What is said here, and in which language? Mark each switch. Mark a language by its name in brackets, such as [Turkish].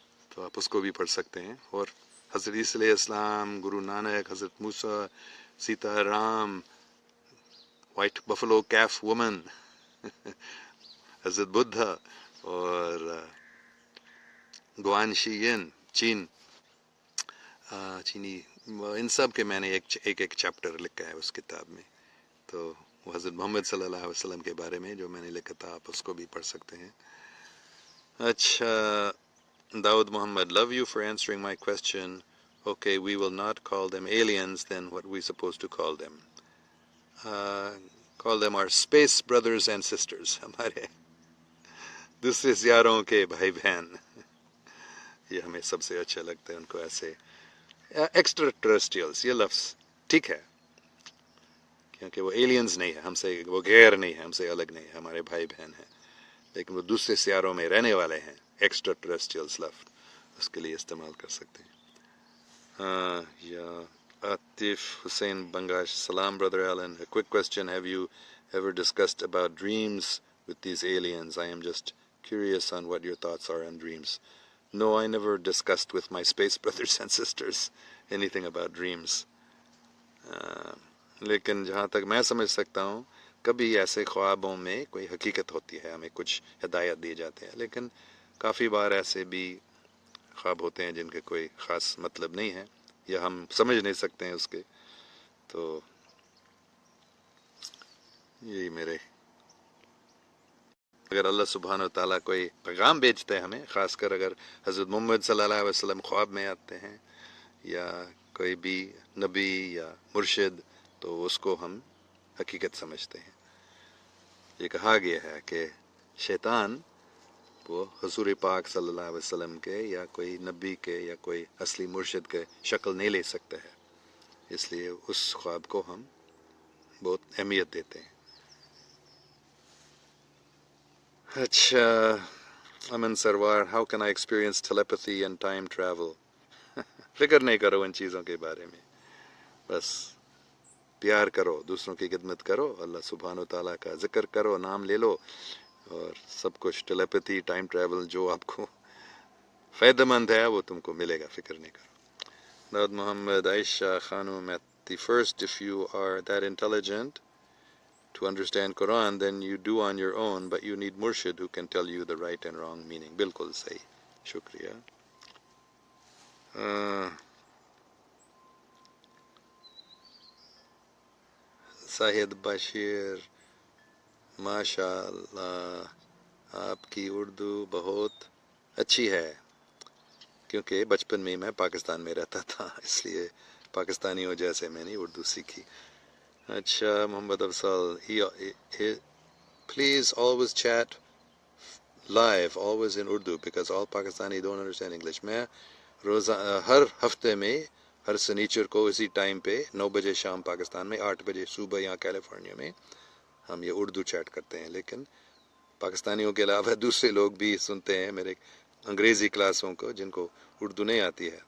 [Urdu] تو آپ اس کو بھی پڑھ سکتے ہیں. اور حضرت عیسیٰ علیہ السلام، گرو نانک، حضرت موسیٰ، سیتا رام، وائٹ بفلو کیف وومن، حضرت بدھا، اور گوان شی ین چین، چینی، ان سب کے میں نے ایک چیپٹر لکھا ہے اس کتاب میں، تو وہ حضرت محمد صلی اللہ علیہ وسلم کے بارے میں جو میں نے لکھا تھا، آپ اس کو بھی پڑھ سکتے ہیں. [English] اچھا، Dawood Muhammad, love you for answering my question. Okay, we will not call them aliens, then what we supposed to call them? Call them our space brothers and sisters. [Urdu] ہمارے دوسرے سیاروں کے بھائی بہن. یہ ہمیں سب سے اچھا لگتا ہے ان کو ایسے ایکسٹرا ٹریسٹریلس. یہ لفظ ٹھیک ہے کیونکہ وہ ایلینز نہیں ہے ہم سے، وہ غیر نہیں ہے ہم سے، الگ نہیں ہے، ہمارے بھائی بہن ہیں، لیکن وہ دوسرے سیاروں میں رہنے والے ہیں. ایکسٹرا ٹریسٹریلس لفظ اس کے لیے استعمال کر سکتے ہیں. [English] یا Atif Hussein Bangash, Salam brother Alan, a quick question, have you ever discussed about dreams with these aliens? I am just curious on what your thoughts are on dreams. No, I never discussed with my space brothers and sisters anything about dreams. [Urdu] لیکن جہاں تک میں سمجھ سکتا ہوں کبھی ایسے خوابوں میں کوئی حقیقت ہوتی ہے، ہمیں کچھ ہدایت دیے جاتے ہیں، لیکن کافی بار ایسے بھی خواب ہوتے ہیں جن کے کوئی خاص مطلب نہیں ہے یا ہم سمجھ نہیں سکتے ہیں اس کے. تو یہی میرے، اگر اللہ سبحانہ و تعالیٰ کوئی پیغام بھیجتے ہیں ہمیں، خاص کر اگر حضرت محمد صلی اللہ علیہ وسلم خواب میں آتے ہیں یا کوئی بھی نبی یا مرشد، تو اس کو ہم حقیقت سمجھتے ہیں. یہ کہا گیا ہے کہ شیطان وہ حضور پاک صلی اللہ علیہ وسلم کے یا کوئی نبی کے یا کوئی اصلی مرشد کے شکل نہیں لے سکتا ہے، اس لیے اس خواب کو ہم بہت اہمیت دیتے ہیں. [English] اچھا، Aman Sarwar, how can I experience telepathy and time travel? [Urdu] فکر نہیں کرو ان چیزوں کے بارے میں، بس پیار کرو، دوسروں کی خدمت کرو، اللہ سبحانہ و تعالیٰ کا ذکر کرو، نام لے لو، اور سب کچھ ٹیلیپیتھی، ٹائم ٹریول جو آپ کو فائدہ مند ہے وہ تم کو ملے گا، فکر نہیں کرو. [English] Dawood Muhammad, Ayesha Khanum, at the first, if you are that intelligent to understand Quran, then you do on your own, but you need murshid who can tell you the right and wrong meaning. [Urdu] بالکل صحیح، شکریہ. ساہد بشیر, ماشاء اللہ آپ کی اردو بہت اچھی ہے، کیونکہ بچپن میں پاکستان میں رہتا تھا، اس لیے پاکستانیوں جیسے میں نے اردو سیکھی. [English] اچھا، Muhammad Afzal, please always chat live, always in Urdu, because all Pakistani don't understand English. [Urdu] میں ہر ہفتے میں ہر سنیچر کو اسی ٹائم پہ 9 بجے شام پاکستان میں، 8 بجے صبح یہاں کیلیفورنیا میں ہم یہ اردو چیٹ کرتے ہیں. لیکن پاکستانیوں کے علاوہ دوسرے لوگ بھی سنتے ہیں میرے انگریزی کلاسوں کو جن کو اردو نہیں آتی ہے.